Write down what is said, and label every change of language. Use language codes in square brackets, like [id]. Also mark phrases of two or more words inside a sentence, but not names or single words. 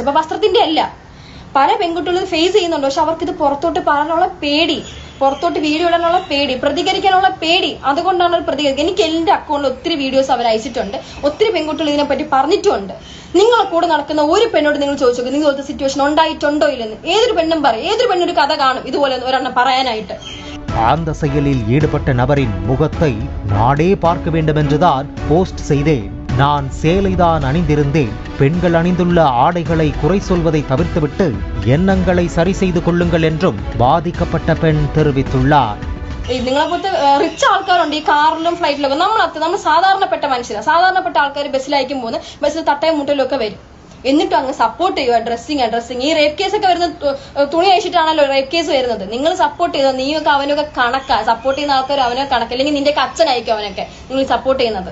[ml] അപ്പൊ വസ്ത്രത്തിന്റെ അല്ല, പല പെൺകുട്ടികളും ഫേസ് ചെയ്യുന്നുണ്ട്. പക്ഷെ അവർക്ക് ഇത് പുറത്തോട്ട് പറയാനുള്ള പേടി, പുറത്തോട്ട് വീഡിയോ ഇടാനുള്ള പേടി, പ്രതികരിക്കാനുള്ള പേടി. അതുകൊണ്ടാണ് അവർ പ്രതികരിക്കുക. എനിക്ക് എന്റെ അക്കൗണ്ടിൽ ഒത്തിരി വീഡിയോസ് അവർ അയച്ചിട്ടുണ്ട്. ഒത്തിരി പെൺകുട്ടികൾ ഇതിനെപ്പറ്റി പറഞ്ഞിട്ടുമുണ്ട്. നിങ്ങളെ കൂടെ നടക്കുന്ന ഒരു പെണ്ണോട് നിങ്ങൾ ചോദിച്ചു നോക്കുക, നിങ്ങളത്തെ സിറ്റുവേഷൻ ഉണ്ടായിട്ടുണ്ടോ ഇല്ലെന്ന്. ഏതൊരു പെണ്ണും പറയും, ഏതൊരു പെണ്ണൊരു കഥ കാണും ഇതുപോലെ ഒരെണ്ണം പറയാനായിട്ട്. [ta] அந்த செயலில் ஈடுபட்ட நபரின் முகத்தை நாடே பார்க்க வேண்டும் என்றுதான் போஸ்ட் செய்தேன். நான் சேலைதான் அணிந்திருந்தேன். பெண்கள் அணிந்துள்ள ஆடைகளை குறை சொல்வதை தவிர்த்துவிட்டு எண்ணங்களை சரி செய்து கொள்ளுங்கள் என்றும் பாதிக்கப்பட்ட பெண் தெரிவித்துள்ளார். [ml] നിങ്ങളെ പോലത്തെ റിച്ച് ആൾക്കാരുണ്ട് ഈ കാറിലും ഫ്ലൈറ്റിലൊക്കെ. നമ്മൾ സാധാരണപ്പെട്ട മനുഷ്യരാണ്. സാധാരണപ്പെട്ട ആൾക്കാർ ബസ്സിലായിരിക്കും പോകുന്നത്, ബസ്സിൽ തട്ടയും മുട്ടലും ഒക്കെ വരും. എന്നിട്ടും അങ്ങ് സപ്പോർട്ട് ചെയ്യുക ഡ്രസ്സിങ്. ഈ [en] rape case [ml] ഒക്കെ വരുന്ന തുണി അഴിച്ചിട്ടാണല്ലോ [en] rape case [ml] വരുന്നത്. നിങ്ങൾ സപ്പോർട്ട് ചെയ്തോ, നീയൊക്കെ അവനൊക്കെ കണക്കാ. സപ്പോർട്ട് ചെയ്യുന്ന ആൾക്കാർ അവനൊക്കെ കണക്ക്, അല്ലെങ്കിൽ നിന്റെ അച്ഛനായിരിക്കും അവനൊക്കെ നിങ്ങൾ സപ്പോർട്ട് ചെയ്യുന്നത്.